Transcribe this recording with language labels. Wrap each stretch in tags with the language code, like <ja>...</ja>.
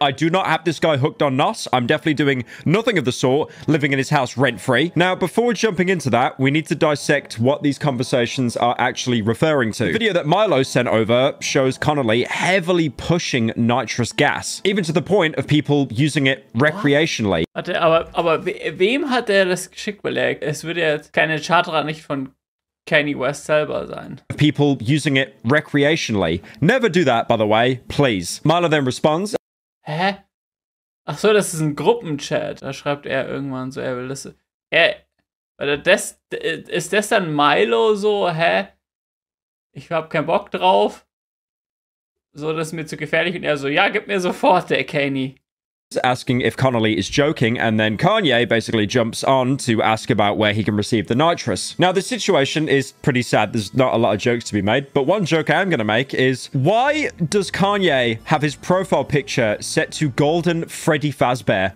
<en>I do not have this guy hooked on NOS. I'm definitely doing nothing of the sort, living in his house rent-free. Now, before jumping into that, we need to dissect what these conversations are actually referring to. The video that Milo sent over shows Connolly heavily pushing nitrous gas, even to the point of people using it recreationally.</en> <de>Warte, aber wem hat er das geschickt? Weil es würde ja jetzt keine Charterer nicht von Kanye West selber sein.</de> <en>People using it recreationally. Never do that, by the way, please. Milo then responds.</en> <de>Hä? Ach so, das ist ein Gruppenchat. Da schreibt er irgendwann so, er will das. Ist das dann Milo so, hä? Ich hab keinen Bock drauf. So, das ist mir zu gefährlich. Und er so, ja, gib mir sofort, der Kanye.</de> <en>Asking if Connolly is joking, and then Kanye basically jumps on to ask about where he can receive the nitrous. Now, the situation is pretty sad. There's not a lot of jokes to be made, but one joke I am going to make is, why does Kanye have his profile picture set to Golden Freddy Fazbear?</en>